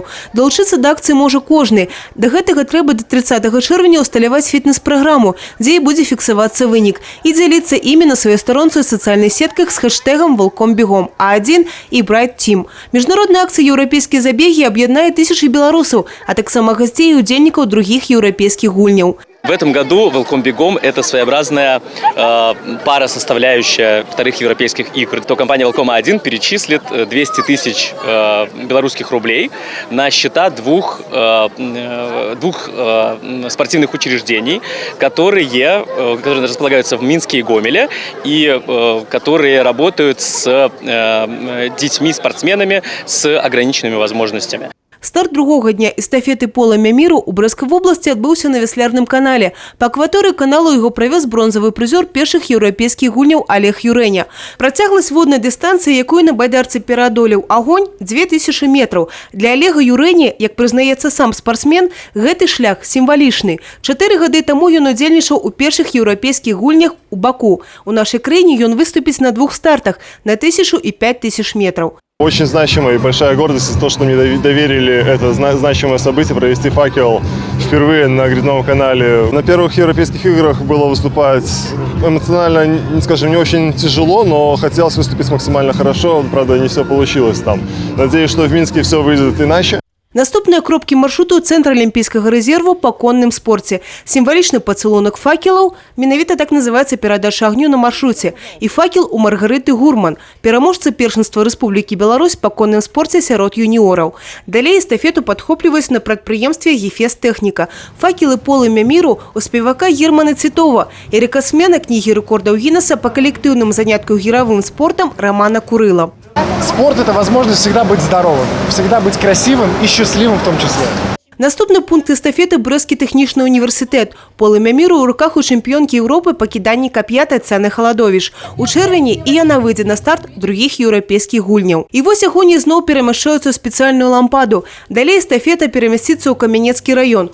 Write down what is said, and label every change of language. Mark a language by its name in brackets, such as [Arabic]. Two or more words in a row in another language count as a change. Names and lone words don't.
[Belarusian] Далучыцца да акцыі можа кожны. Да гэтага трэба да 30 чэрвеня ўсталяваць фітнес-праграму, дзе і будзе фіксавацца вынік, і дзяліцца імі на сваёй старонцы ў сацыяльных сетках з хэштэгам «Валком бегом» А1 і «Bright Team». Міжнародная акцыя «Еўрапейскія забеги» аб'яднае тысячы беларусаў, а таксама гасцей і удзельнікаў другіх еўрапейских гульняў. [Russian] В этом году «Валком бегом» – это своеобразная пара, составляющая вторых европейских игр. То компания «Валком-1» перечислит 200 000 белорусских рублей на счета двух спортивных учреждений, которые располагаются в Минске и Гомеле, и которые работают с детьми-спортсменами с ограниченными возможностями. [Belarusian] Старт другого дня эстафеты полымя міру у Брэсцкай вобласці адбыўся на Вяслярным канале. Па акваторыі каналу яго правёз бронзавы прызёр першых еўрапейскіх гульняў Олег Юрэня. Працягласць воднай дыстанцыі, якую на байдарцы пераадолеў агонь, 2000 метраў. Для Олега Юрэні, як прызнаецца сам спартсмен, гэты шлях сімвалічны. 4 гады таму ён удзельнічаў у першых еўрапейскіх гульнях у Баку. У нашай краіне ён выступіць на 2 стартах – [Russian] на 1000 и 5000 метров. Очень значимая и большая гордость то, что мне доверили это значимое событие провести факел впервые на грядном канале. На первых европейских играх было выступать эмоционально, скажем, не очень тяжело, но хотелось выступить максимально хорошо. Правда, не все получилось там. Надеюсь, что в Минске все выйдет иначе. [Belarusian] Наступныя кропкі маршруту – цэнтр алімпійскага рэзерву па конным спорце. Сімвалічны пацалунак факелаў – менавіта так называецца перадача агню на маршруце. І факел у Маргарыты Гурман, пераможца першынства Рэспублікі Беларусь па конным спорце сярод юніораў. Далей эстафету падхопліваюць на прадпрыемстве «Гефест Тэхніка». Факелы полымя міру у спевака Германа Цітова і рэкордсмена кнігі рэкордаў Гіннеса па калектыўным занятку гіравым спортам Романа Курыла. [Russian] Спорт – это возможность всегда быть здоровым, всегда быть красивым и счастливым в том числе. [Belarusian] Наступны пункт эстафеты – Брэсцкі тэхнічны універсітэт. Полымя міру ў руках у чэмпіёнкі Еўропы па кіданні кап'я Таццяны Халадовіч. У чэрвені і яна выйдзе на старт другіх еўрапейскіх гульняў. І вось агонь зноў перамяшчаюцца ў спецыяльную лампаду. Далей эстафета перамясціцца ў Камянецкі раён.